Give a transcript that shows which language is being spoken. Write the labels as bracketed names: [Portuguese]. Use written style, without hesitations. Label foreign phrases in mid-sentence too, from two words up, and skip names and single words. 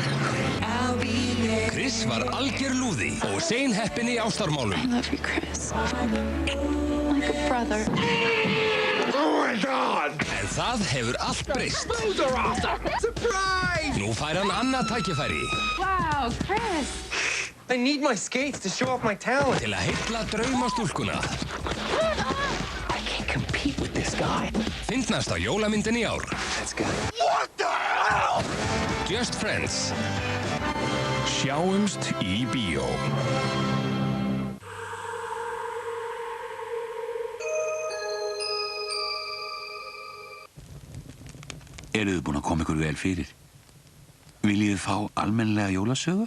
[Icelandic] Chris var algjör lúði og seinheppinn í ástarmálum. [English] I love you, Chris. Like a brother. Oh my God! [Icelandic] En það hefur allt breyst. [English] Surprise! [Icelandic] Nú fær hann annað tækifæri. [English] Wow, Chris. I need my skates to show off my talent. [Icelandic] Til að heilla draumastúlkuna. [English] I can't compete with this guy. [Icelandic] Fyndnast á jólamyndin í ár. [English] That's good. What the hell? Just Friends. [Icelandic] Sjáumst í bíó. Eruð þið búin að koma ykkur vel fyrir? Viljið þið fá almennilega jólasögu?